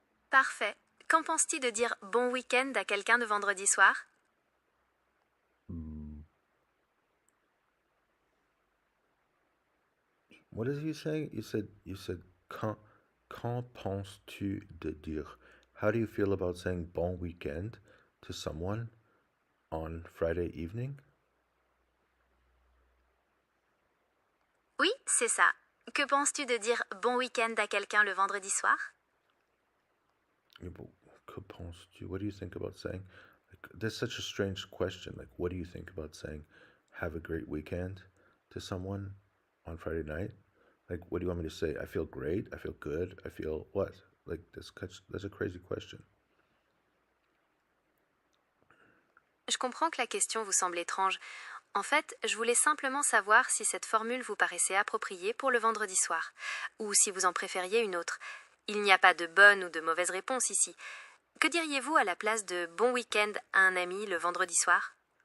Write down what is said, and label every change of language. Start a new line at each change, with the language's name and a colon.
French: Parfait. Qu'en penses-tu de dire bon week-end à quelqu'un de vendredi soir?
English: What is you saying? You said
French: qu'en penses-tu de dire?
English: How do you feel about saying bon weekend to someone on Friday evening?
French: Oui, c'est ça. Que penses-tu de dire bon week-end à quelqu'un le vendredi soir? Que penses-tu?
English: What do you think about saying? Like, that's such a strange question. Like, what do you think about saying have a great weekend to someone on Friday night? Like, what do you want me to say? I feel great. I feel good. I feel what? Like, that's a crazy question.
French: Je comprends que la question vous semble étrange. En fait, je voulais simplement savoir si cette formule vous paraissait appropriée pour le vendredi soir, ou si vous en préfériez une autre. Il n'y a pas de bonne ou de mauvaise réponse ici. Que diriez-vous à la place de bon week-end à un ami le vendredi soir?